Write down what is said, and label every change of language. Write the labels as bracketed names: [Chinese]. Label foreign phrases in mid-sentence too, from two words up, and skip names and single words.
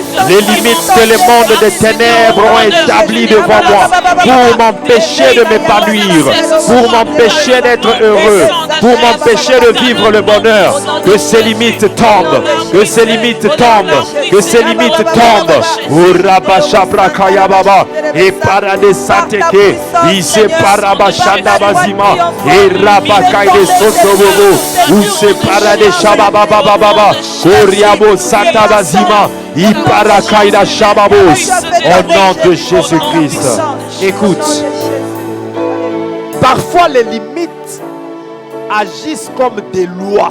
[French] Les limites que le monde des ténèbres ont établies devant moi pour m'empêcher de m'épanouir, pour m'empêcher d'être heureux, pour m'empêcher de vivre le bonheur. Que ces limites tombent, que ces limites tombent, que ces limites tombent. Uraba Shabrakaya Baba, et Parade Sateke, Ise Parabashanda Bazima, et Rabakai de Sotobobo. Où se parade Shababababa, Koriabo Satabazima, Iparakaida Shababos, au nom de Jésus-Christ. Écoute, parfois les limites agissent comme des lois.